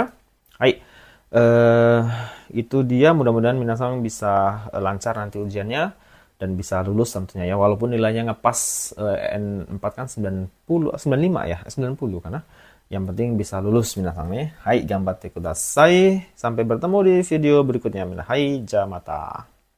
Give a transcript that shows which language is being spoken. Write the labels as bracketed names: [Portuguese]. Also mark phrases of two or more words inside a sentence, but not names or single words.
[Indonesian] Hai, itu dia, mudah-mudahan minasan bisa lancar nanti ujiannya dan bisa lulus tentunya ya, walaupun nilainya ngepas N4 kan 90, 95 ya, 90 karena yang penting bisa lulus minasan nih. Hai, [Japanese] 頑張ってください. [Indonesian] Sampai bertemu di video berikutnya. [Japanese] はい、じゃまた.